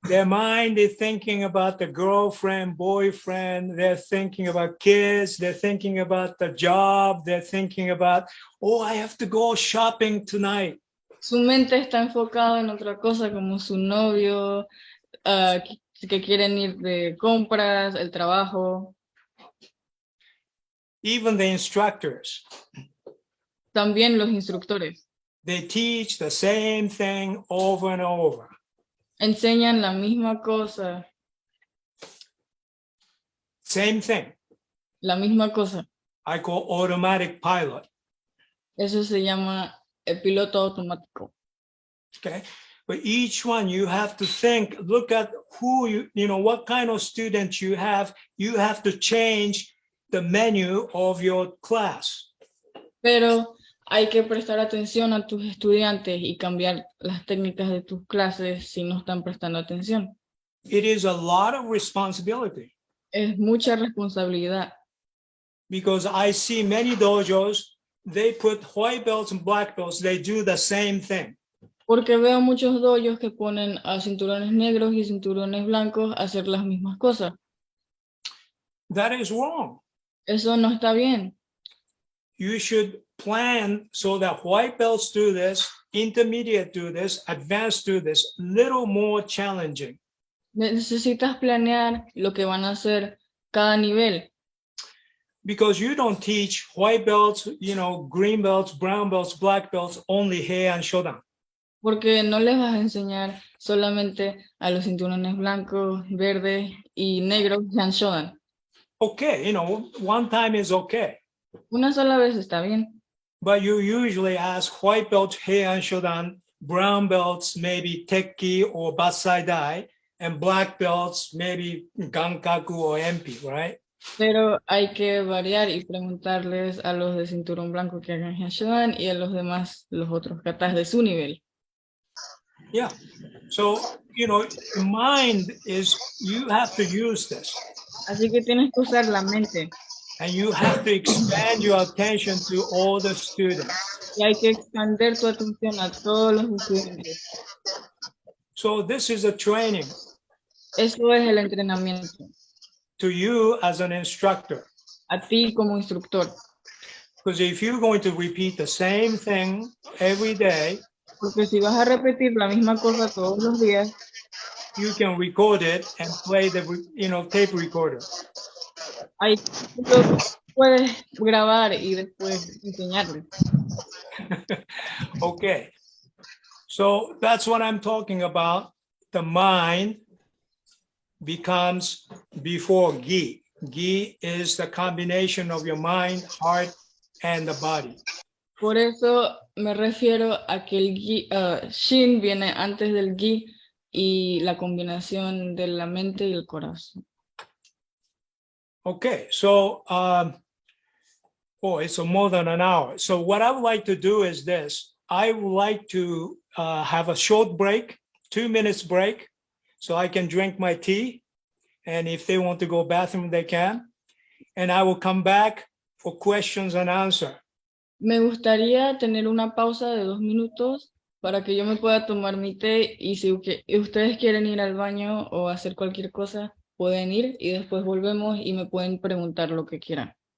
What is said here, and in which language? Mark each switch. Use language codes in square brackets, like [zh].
[en] Their mind is thinking about the girlfriend, boyfriend, they're thinking about kids, they're thinking about the job, they're thinking about, oh, I have to go shopping tonight. [es] Su mente está enfocada en otra cosa como su novio, que quieren ir de compras, el trabajo. [en] Even the instructors, [es] También los instructores [en] they teach the same thing over and over. [es] enseñan la misma cosa, [en] Same thing. [es] la misma cosa. [en] I call automatic pilot. [es] Eso se llama el piloto automático. [en] Okay. But each one you have to think, look at who you know, what kind of students you have. You have to change the menu of your class. [es] Pero hay que prestar atención a tus estudiantes y cambiar las técnicas de tus clases si no están prestando atención. [en] It is a lot of responsibility [es] Es mucha responsabilidad. [en] because I see many dojos, they put white belts and black belts, they do the same thing. [es] Porque veo muchos dojos que ponen a cinturones negros y cinturones blancos a hacer las mismas cosas. [en] That is wrong. [es] Eso no está bien. [en] You should plan so that white belts do this, intermediate do this, advanced do this, little more challenging. [es] Necesitas planear lo que van a hacer cada nivel. [en] Because you don't teach white belts, you know, green belts, brown belts, black belts, only Heian Shodan. [es] Porque no les vas a enseñar solamente a los cinturones blancos, verdes y negros Shihan Shodan. [en] Okay, you know, one time is okay. [es] Una sola vez está bien. [en] But you usually ask white belts, Heian Shodan, brown belts, maybe Tekki or Basai Dai, and black belts, maybe Gankaku or MP, right? [es] Pero hay que variar y preguntarles a los de cinturón blanco que hagan Shihan Shodan y a los demás, los otros katas de su nivel. [en] Yeah. So, you know, mind is, you have to use this. [es] Así que tienes que usar la mente [en] And you have to expand your attention to all the students. [es] y hay que expandir tu atención a todos los estudiantes. [en] So this is a training [es] Eso es el entrenamiento. [en] to you as an instructor. [es] A ti como instructor. [en] Because if you're going to repeat the same thing every day, [es] Porque si vas a repetir la misma cosa todos los días, [en] you can record it and play the, you know, tape recorder. [es] ahí lo puedes grabar y después enseñarles. [en] Okay. So that's what I'm talking about. The mind becomes before gi. Gi is the combination of your mind, heart, and the body. [es] Por eso me refiero a que el gi, Shin viene antes del Gi y la combinación de la mente y el corazón. [en] Okay, so, it's more than an hour. So what I would like to do is this. I would like to have a short break, 2 minutes break, so I can drink my tea. And if they want to go bathroom, they can. And I will come back for questions and answer. [es] Me gustaría tener una pausa de 2 minutos para que yo me pueda tomar mi té y si ustedes quieren ir al baño o hacer cualquier cosa, pueden ir y después volvemos y me pueden preguntar lo que quieran.